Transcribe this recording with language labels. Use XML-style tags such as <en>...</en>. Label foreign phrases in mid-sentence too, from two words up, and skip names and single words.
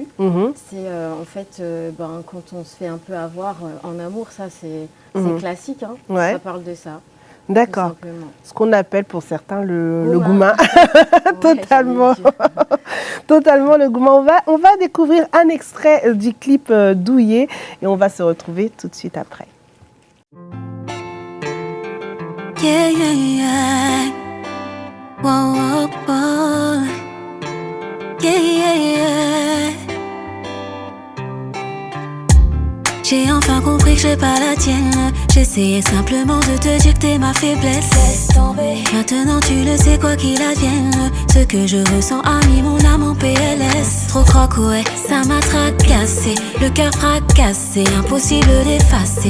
<fr>C'est en fait, quand on se fait un peu avoir en amour, ça, c'est classique. Ça parle de ça. D'accord. Ce qu'on appelle pour certains le goumin. Totalement. Totalement le goumin. On va découvrir un extrait du clip Douillet et on va se retrouver tout de suite après.</fr> <en>Yeah, yeah, yeah. Whoa, whoa, whoa. Yeah, yeah, yeah.</en> <fr>J'ai enfin compris que j'ai pas la tienne. J'essayais simplement de te dire que t'es ma faiblesse. Laisse tomber. Maintenant tu le sais quoi qu'il advienne. Ce que je ressens a mis mon âme en PLS. Trop croque, ouais, ça m'a tracassé. Le cœur fracassé, impossible d'effacer.</fr>